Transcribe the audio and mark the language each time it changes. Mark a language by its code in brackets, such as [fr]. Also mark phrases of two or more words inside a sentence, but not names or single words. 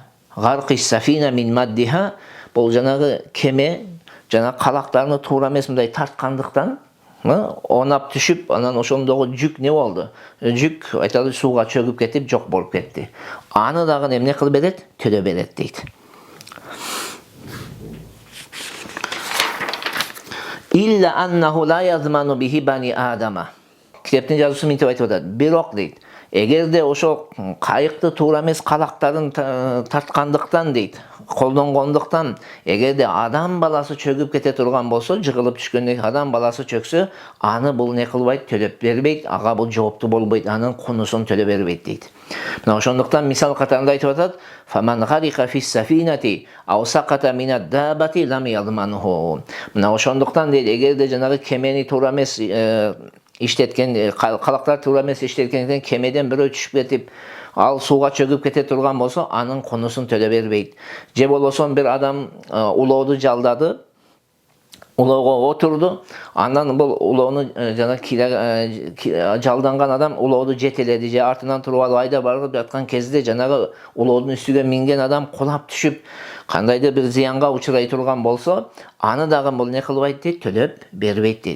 [ar] وغرق السفينة من مدها. [ky] Бул жанагы кеме жана калактарны туура эмес мындай тарткандыктан онап түшүп, анан ошондогу жүк не болду? Жүк айталы сууга чөгүп кетип жок болуп кетти. Аны дагы эмне кылып берет? Төлөп берет дейт. [ar] إلا أنه لا يضمن به بني آدم. [ky] Китептин жазуучусу мынтип айтып атат. Бирок дейт, эгерде ошол кайыкты туура эмес калактарын тарткандыктан дейт, колдонгондуктан эгерде адам баласы чөгүп кете турган болсо, жыгылып түшкөндө адам баласы чөксө, аны бул не кылбайт, төлөп бербейт, ага бул жооптуу болбойт, анын кунусун төлөп бербейт дейт. Мына ошондуктан мисал катарында айтып атат: [ar] "فمن غرق في السفينة أو سقط من الدابة لم يضمنه." [ky] Мына ошондуктан дейт, эгерде жанагы кемени туура эмес иштеткен, калактар туура эмес иштеткенден кемеден бирөө түшүп кетип, ал сууга чөгүп кете турган болсо, анын конусун төлөп бербейт. Же болбосо бир адам улооду жалдады, улоого отурду, андан бул улоону жана жалданган адам улооду жетеледи, же артынан туруп алып айда барып жаткан кезде жанагы улоодун үстүгө минген адам кулап түшүп, кандайдыр бир зыянга учурай турган болсо, аны дагы бул не кылбайт дейт, төлөп бербейт дейт.